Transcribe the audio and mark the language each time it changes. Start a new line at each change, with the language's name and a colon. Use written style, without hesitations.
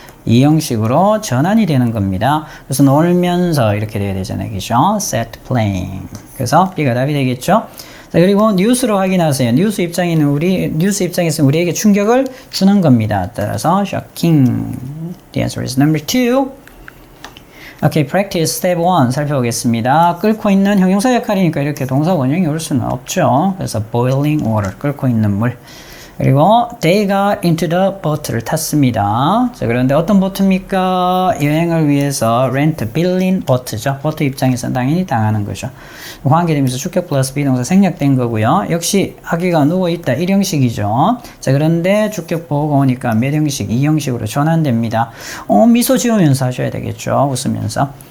Korean: 2형식으로 전환이 되는 겁니다. 그래서 놀면서 이렇게 돼야 되잖아요.
English: 그죠? set playing.
Korean: 그래서 B가 답이 되겠죠. 자, 그리고 뉴스로 확인하세요. 뉴스 입장에서 우리에게 충격을 주는 겁니다. 따라서 shocking.
English: The answer is number 2. Okay, practice step 1
Korean: 살펴보겠습니다. 끓고 있는 형용사 역할이니까 이렇게 동사 원형이 올 수는 없죠. 그래서
English: boiling water,
Korean: 끓고 있는 물.
English: 그리고 they got into the boat를
Korean: 탔습니다. 자, 그런데 어떤 보트입니까? 여행을 위해서 rent, 빌린 보트죠. 보트 입장에서는 당연히 당하는 거죠. 관계되면서 주격 플러스 비동사 생략된 거고요. 역시 아기가 누워있다. 1형식이죠. 자, 그런데 주격 보호가 오니까 몇 형식? 2형식으로 전환됩니다. 미소 지으면서 하셔야 되겠죠. 웃으면서.